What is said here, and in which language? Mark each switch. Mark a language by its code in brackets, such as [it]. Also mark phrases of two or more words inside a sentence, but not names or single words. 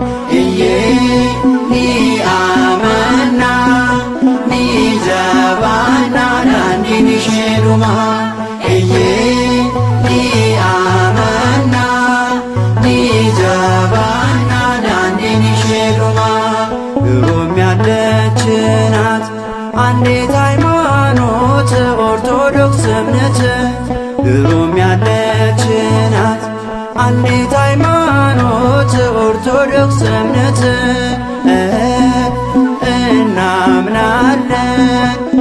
[om] Ni amannaa ni jabaannaa daandiin isheedhumaa. Ni amannaa ni jabaannaa daandiin isheedhumaa. [am] Yoom ያለችናት አንዲት ሃይማኖት ኦርቶዶክስ እምነት ድሮም ያለችናት አንዲት ሃይማኖት ኦርቶዶክስ እምነት እናምናለን